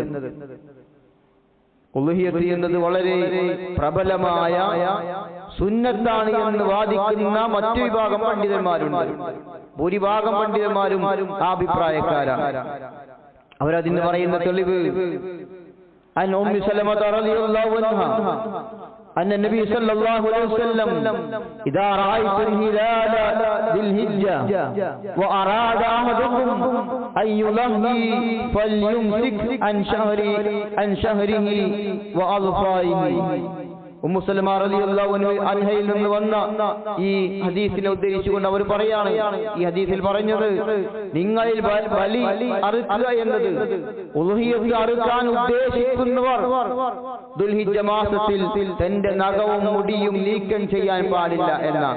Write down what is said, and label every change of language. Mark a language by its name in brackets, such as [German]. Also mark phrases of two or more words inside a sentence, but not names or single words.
[Malayalam] ഉളുഹിയത്ത് എന്നത് വളരെ പ്രബലമായ സുന്നത്താണ് എന്ന് വാദിക്കുന്ന മറ്റു വിഭാഗം പണ്ഡിതന്മാരുണ്ട്. ഭൂരിഭാഗം പണ്ഡിതന്മാരും ആ അഭിപ്രായക്കാരാണ്. അവരതിന് പറയുന്ന തെളിവ് [Arabic] عن أم سلمة رضي الله عنها أن النبي صلى الله عليه وسلم إذا رأيتم هلال ذي الحجة وأراد أحدكم أن يضحي فليمسك عن شهره وأظفاره. [Malayalam] ഉമ്മു സലമ [Arabic] رضي الله عنها [Malayalam] നിന്ന് വന്ന ഈ ഹദീസിനെ ഉദ്ധരിച്ചുകൊണ്ട് അവർ പറയാണ്, ഈ ഹദീസിൽ പറഞ്ഞത് നിങ്ങളിൽ ബലി അറുക്കുക എന്നത്, ഉളുഹിയത്ത് അറുക്കാൻ ഉദ്ദേശിക്കുന്നവർ ദുൽഹിജ്ജ മാസത്തിൽ തന്റെ നഖവും മുടിയും നീക്കം ചെയ്യാൻ പാടില്ല എന്നാണ്.